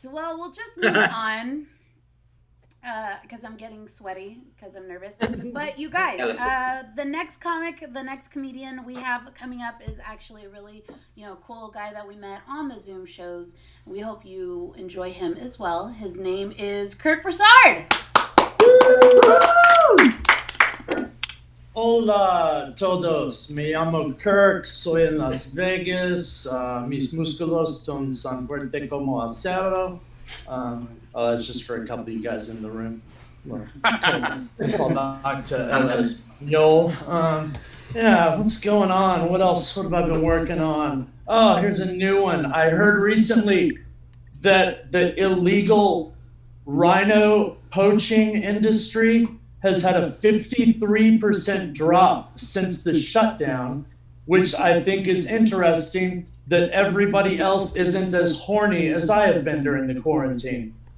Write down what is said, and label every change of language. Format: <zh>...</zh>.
<en>Well, we'll just move on because I'm getting sweaty because I'm nervous. But you guys, the next comic, the next comedian we have coming up is actually a really, cool guy that we met on the Zoom shows. We hope you enjoy him as well. His name is Kirk Broussard.</en> <es>Hola todos, me llamo Kirk, soy en Las Vegas, mis músculos son fuerte como acero.</es> <en>That's just for a couple of you guys in the room. Call back to LS Yo. Yeah, what's going on? What else? What have I been working on? Oh, here's a new one. I heard recently that the illegal rhino poaching industry has had a 53% drop since the shutdown, which I think is interesting that everybody else isn't as horny as I have been during the quarantine.</en>